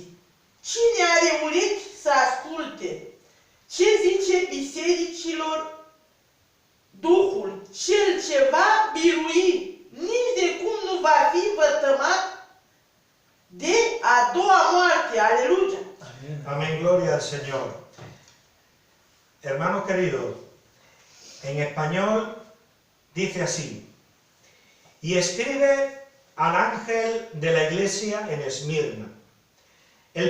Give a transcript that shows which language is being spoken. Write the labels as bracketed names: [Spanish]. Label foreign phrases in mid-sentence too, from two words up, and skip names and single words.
[Romanian] Cine are urechi să asculte? Ce zice bisericilor Duhul? Cel ce va birui nici de cum nu va fi vătămat de a doua moarte. [Spanish] Aleluya. Amén. Amén, gloria al Señor. Hermanos queridos, en español dice así: y escribe al ángel de la iglesia en Esmirna, el